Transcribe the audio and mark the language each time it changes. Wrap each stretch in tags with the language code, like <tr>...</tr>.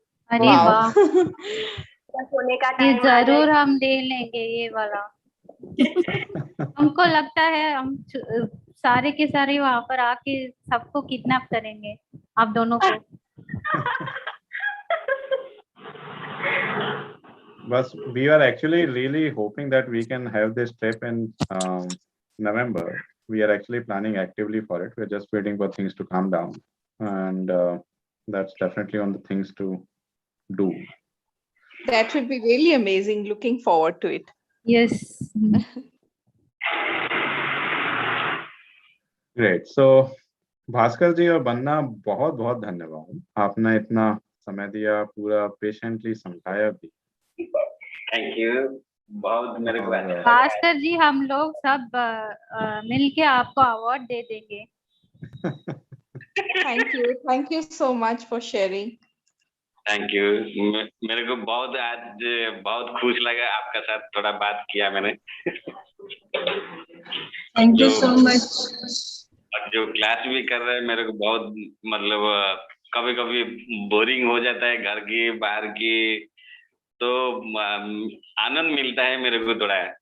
<hi>अरे वाह, सोने का ये टाइम आ जरूर जाए। हम ले लेंगे ये वाला। हमको लगता है हम सारे के सारे वहां पर आके सबको किडनैप करेंगे, आप दोनों को।</hi> <en>But we are actually really hoping that we can have this trip in November. We are actually planning actively for it. We're just waiting for things to calm down, and that's definitely on the things to do. That would be really amazing. Looking forward to it. Yes. Great.</en> <hi>So, Bhaskar जी और बन्ना, बहुत बहुत धन्यवाद, आपने इतना समय दिया, पूरा patiently समझाया भी। थैंक यू, बहुत मेरे को अच्छा लगा। भास्कर जी, हम लोग सब मिलके आपको अवार्ड दे देंगे।</hi> <en>Thank you so much for sharing.</en> <hi>Thank you, मेरे को बहुत आज बहुत खुश लगा आपका साथ थोड़ा बात किया मैंने।</hi> <en>Thank you so much.</en> <hi>जो क्लास भी कर रहे हैं मेरे को बहुत मतलब कभी कभी बोरिंग हो जाता है घर की बाहर की, तो आनंद मिलता है मेरे को थोड़ा।</hi>